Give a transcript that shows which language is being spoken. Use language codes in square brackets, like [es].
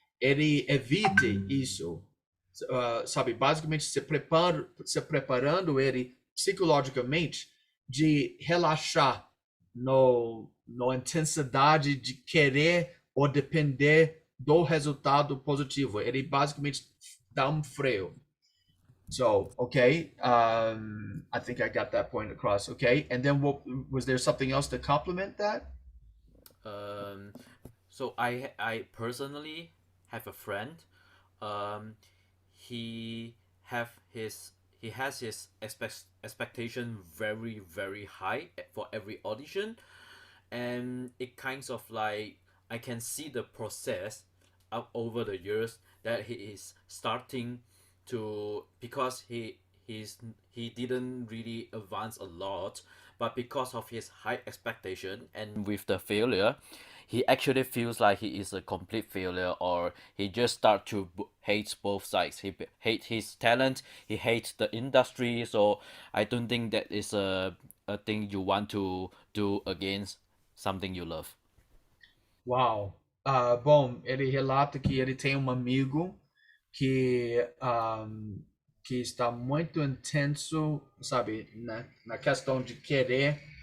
[pt] Ele evita isso, sabe, basicamente se preparando ele psicologicamente de relaxar na intensidade de querer ou depender do resultado positivo. Ele basicamente dá freio. [en] So, okay, I think I got that point across. Okay, and then was there something else to complement that? So I personally have a friend. He has his expectation very very high for every audition, and it kinds of like I can see the process up over the years that he is starting to, because he he didn't really advance a lot, but because of his high expectation and with the failure, he actually feels like he is a complete failure, or he just start to hate both sides. He hate his talent, he hates the industry. So I don't think that is a thing you want to do against something you love. Uau! [pt] Bom, ele relata que ele tem um amigo que está muito intenso, sabe, na questão de querer,